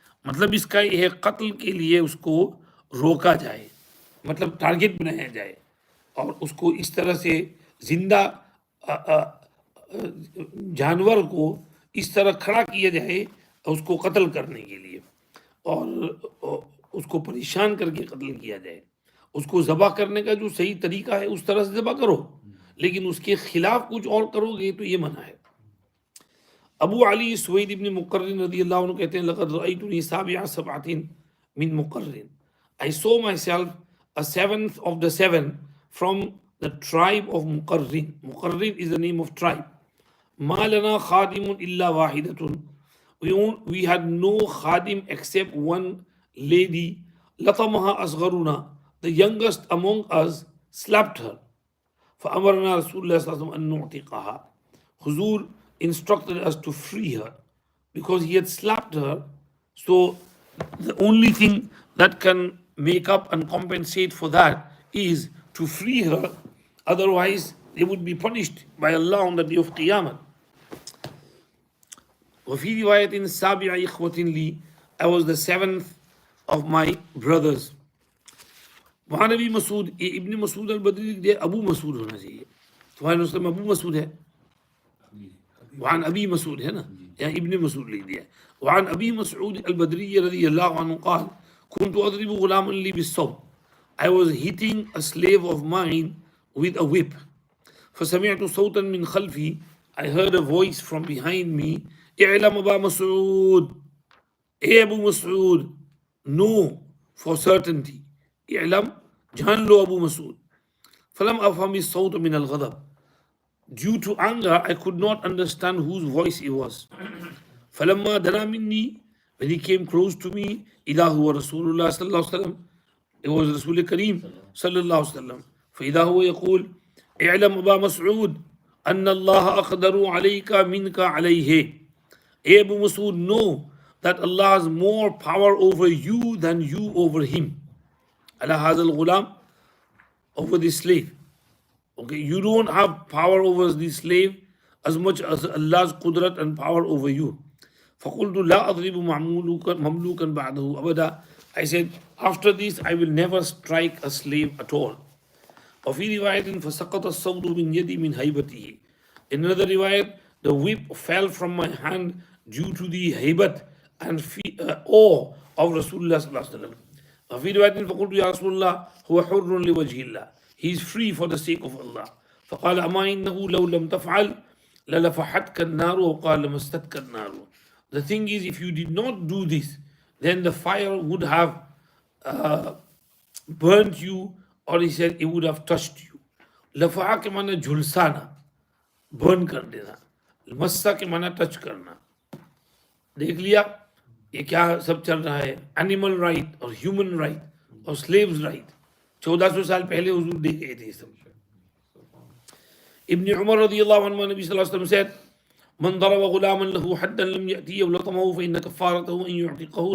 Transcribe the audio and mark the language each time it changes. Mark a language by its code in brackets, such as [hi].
[hi] मतलब इसका यह कत्ल के लिए उसको रोका जाए, मतलब टारगेट बनाया जाए और उसको इस तरह से जिंदा जानवर को इस तरह खड़ा किया जाए उसको कत्ल करने के लिए, और उसको परेशान करके कत्ल किया जाए. उसको ज़बह करने का जो सही तरीका है उस तरह से ज़बह करो, लेकिन उसके खिलाफ कुछ और करोगे तो ये मना है. अबू अली सुवैद इब्न मुकर्रिन रज़ियल्लाहु अन्हु कहते हैं [ar] लक़द रअयतुनी साबिअ सबअतिन मिन मुकर्रिन. [en] I saw myself a seventh of the seven from the tribe of Muqarrin. Muqarrin is the name of tribe. [ar] Ma lana khadimun illa wahidatun. [en] We had no khadim except one lady. [ar] Latamaha asgharuna. [en] The youngest among us slapped her. [ar] فأمرنا رسول الله صلى الله عليه وسلم أن نعتقها. [en] Huzur instructed us to free her because he had slapped her. So the only thing that can make up and compensate for that is to free her. Otherwise, they would be punished by Allah on the day of Qiyamah. [ar] وفي رواية سابع إخوة لي, [en] I was the seventh of my brothers. [hi] वहाँ नबी मसूद इब्न मसूद अल-बदरी लिख दिया, अबू मसूद होना चाहिए. तुम्हारे नुस्खे में अबू मसूद है, वहाँ अबी मसूद है ना, यहाँ इब्न मसूद लिख दिया. [ar] वहाँ अबी मसूद अल-बदरी रज़ियल्लाहु अन्हु قال كنت أضرب غلاما لي بالصوت. [en] I was hitting a slave of mine with a whip. [ar] فسمعت صوتا من خلفي. [en] I heard a voice from behind me. [ar] اعلم أبا مسعود. [en] Hey Abu Mas'ud, know for certainty. [hi] اعلم, जान लो Abu Mas'ud. [ar] فلم أفهم الصوت من الغضب. [en] Due to anger, I could not understand whose voice it was. [ar] فلما دنا مني, [en] when he came close to me, [ar] إذا هو رسول الله صلى الله عليه وسلم, [en] It was Rasul Kareem sallallahu alaihi wasallam. [ar] فإذا هو يقول اعلم أبا مسعود أن الله أقدر عليك منك عليه. [en] Abu Masud, know that Allah has more power over you than you over him. [ar] على هذا الغلام, [en] over the slave. Okay, you don't have power over the slave as much as Allah's qudrat and power over you. [ar] فقلت لا أضرب مملوكا بعده أبدا. [en] I said, after this I will never strike a slave at all. [ar] وفي رواية فسقط الصوت من يدي من هيبته. [en] In another riwayat, the whip fell from my hand due to the هيبة and awe of Rasulullah sallallahu alaihi wasallam. [ar] وفي رواية فقلت يا رسول الله هو حر لوجه الله. [en] He is free for the sake of Allah. [ar] فقال أما إنه لو لم تفعل للفحتك النار وقال لمستك النار. [en] The thing is, if you did not do this, then the fire would have burnt you, or he said it would have touched you. [hi] लफा के माना झुलसाना, burn कर देना. मस्सा के माना touch करना. देख लिया ये क्या सब चल रहा है, [en] animal right और human right और slaves right. [hi] 1400 साल पहले हुजूर दे गए थे सब. [en] Ibn Umar radiyallahu anhu, Nabi sallallahu alaihi wasallam said, [ar] من ضرب غلاما له حدا لم يأتيه ولطمه فإن كفارته أن يعتقه.